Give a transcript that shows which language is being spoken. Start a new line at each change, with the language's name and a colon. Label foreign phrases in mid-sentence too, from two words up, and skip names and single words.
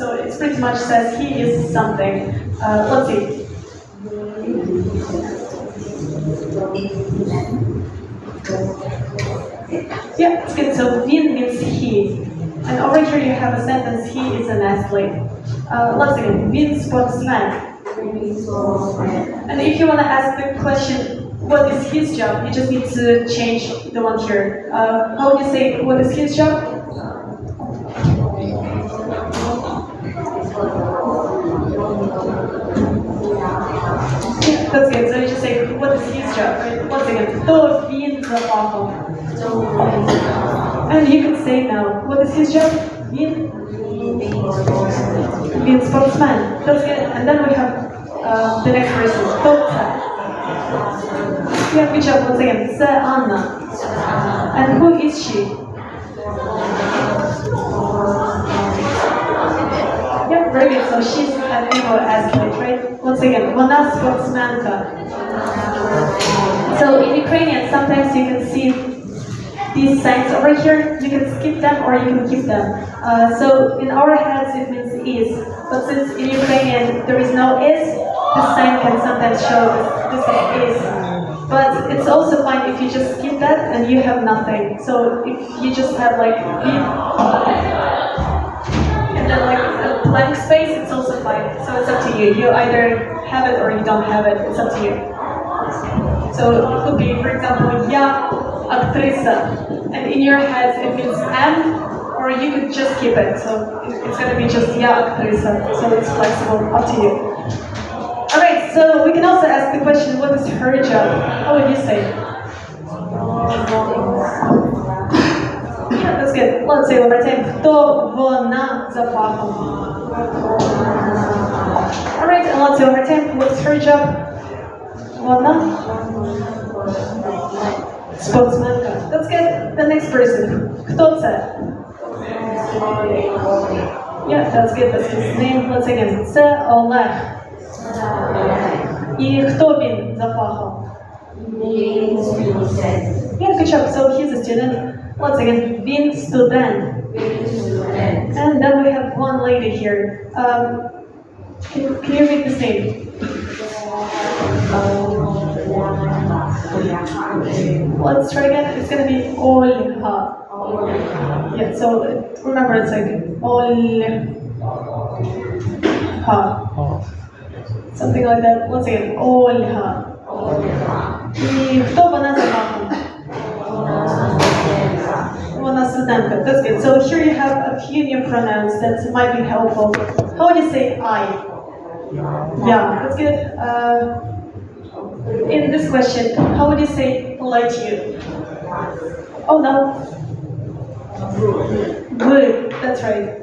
English: So it pretty much says he is something. Let's see. Yeah, it's good. So він means he. And over here you have a sentence, he is an athlete. Let's see.
Ukrainian: Він спортсмен.
English: And if you want to ask the question, what is his job? You just need to change the one here. How would you say, what is his job? Yeah, that's good. So you just say, what is his job? Right? Once again,
Ukrainian: хто він за фахом?
English: And you can say now, what is his job? Він sportsman. That's good. And then we have the next person.
Ukrainian: Хто це?
English: Yeah, good job. Once again, це Anna. And who is she? Yeah, very good. So she's an animal athlete, right? Once again,
Ukrainian: вона спортсменка.
English: So in Ukrainian, sometimes you can see these signs over here. You can skip them or you can keep them. So in our heads it means is, but since in Ukrainian there is no is, this sign can sometimes show this is. But it's also fine if you just skip that and you have nothing. So if you just have like and then like a blank space, it's also fine. So it's up to you. You either have it or you don't have it. It's up to you. So it could be, for example,
Ukrainian: я актриса,
English: and in your head it means am, or you could just keep it. So it's going to be just
Ukrainian: я актриса.
English: So it's flexible, up to you. Alright, so we can also ask the question, what is her job? How would you say? Yeah, that's good. Let's say one more time.
Ukrainian: Хто вона за фахом?
English: Alright, and let's say one more time. What's her job?
Ukrainian: Вона? Спортсменка.
English: That's good. The next person.
Ukrainian: Хто це?
English: Yeah, that's good. That's his name. Let's again.
Ukrainian: Це Олег. І хто він за фахом?
English: Yeah, good job. So he's a student. Once again,
Ukrainian: він студент.
English: And then we have one lady here. Can you read this name? Let's try again. It's going to be Olha. Yeah, so remember it's like Olha. Something like that. Once again,
Ukrainian: Ольга. І хто вона за фахом? Вона студентка.
English: That's good. So here you have a few new pronouns that might be helpful. How would you say I? Yeah, that's good. In this question, how would you say polite you? Oh no. Good. That's right.